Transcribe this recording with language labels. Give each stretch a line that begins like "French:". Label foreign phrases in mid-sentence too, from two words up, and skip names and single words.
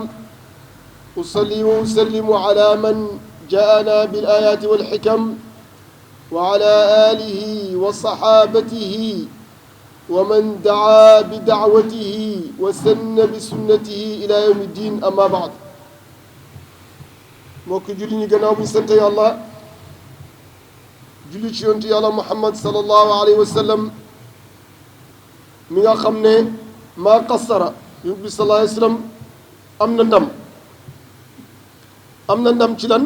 Arabic: أصلي وأسلم على من جاءنا بالآيات والحكم، وعلى آله وصحابته ومن دعا بدعوته وسن بسنته إلى يوم الدين. أما بعد،
Wolof: mbokk julli ñi gannaaw bi ñu sant Yàlla julli ci yonent Yàlla Muhammad
Arabic: صلى الله عليه وسلم
Wolof: mi nga xam ne maa qassara. yonent bi
Arabic: صلى الله عليه وسلم
Wolof: am na ndam ci lan?